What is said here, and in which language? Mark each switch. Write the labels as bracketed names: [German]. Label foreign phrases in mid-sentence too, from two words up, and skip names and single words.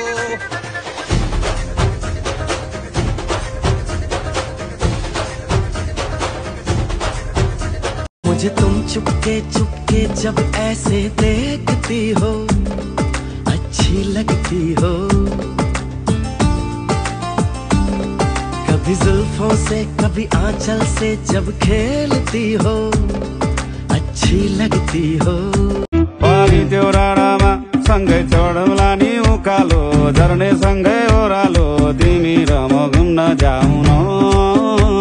[Hindi] मुझे तुम चुपके चुपके जब ऐसे देखती हो अच्छी लगती हो। कभी जुल्फों से कभी आंचल से जब खेलती हो अच्छी लगती हो। [Nepali] पानी त्यो राणामा सँगै चढौला नि उकालो झर्ने सँगै ओह्रालो तिमी र म घुम्न जाउँ न।